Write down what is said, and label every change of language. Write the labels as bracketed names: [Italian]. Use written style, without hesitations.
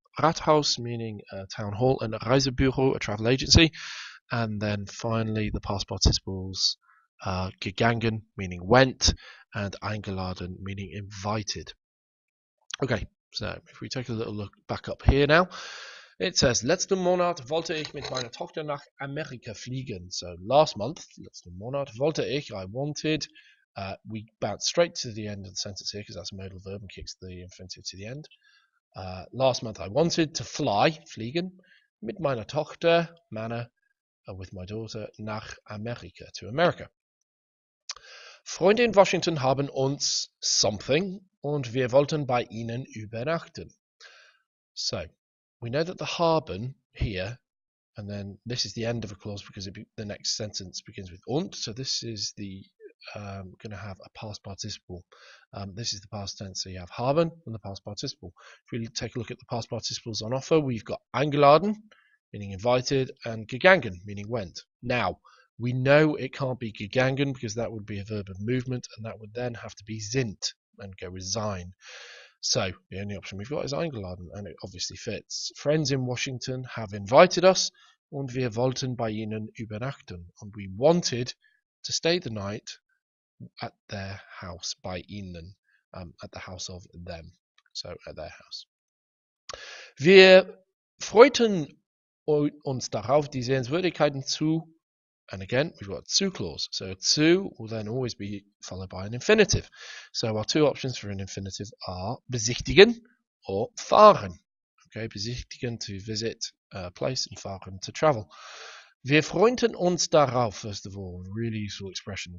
[English] Rathaus meaning a town hall, and Reisebüro, a travel agency. And then finally the past participles, gegangen meaning went, and eingeladen meaning invited. Okay, so if we take a little look back up here now. It says, [German] letzten Monat wollte ich mit meiner Tochter nach Amerika fliegen. [English] So last month, [German] letzten Monat wollte ich, [English] I wanted. We bounce straight to the end of the sentence here because that's a modal verb and kicks the infinitive to the end. Last month I wanted to fly, fliegen, [German] mit meiner Tochter, [English] Mana, with my daughter, [German] nach Amerika, [English] to America. [German] Freunde in Washington haben uns [English] something [German] und wir wollten bei ihnen übernachten. [English] So, we know that the haben here, and then this is the end of a clause because the next sentence begins with und, so this is the going to have a past participle. This is the past tense, so you have haben and the past participle. If we take a look at the past participles on offer, we've got eingeladen, meaning invited, and gegangen, meaning went. Now, we know it can't be gegangen because that would be a verb of movement, and that would then have to be sind and go with sein. So the only option we've got is eingeladen, and it obviously fits. Friends in Washington have invited us, [German] und wir wollten bei ihnen übernachten. [English] And we wanted to stay the night at their house, [German] bei ihnen, [English] at the house of them. So at their house. [German] Wir freuten uns darauf, die Sehenswürdigkeiten zu. [English] And again, we've got a zu clause. So a zu will then always be followed by an infinitive. So our two options for an infinitive are besichtigen or fahren. Okay, besichtigen to visit a place and fahren to travel. [German] Wir freuten uns darauf, [English] first of all, really useful expression.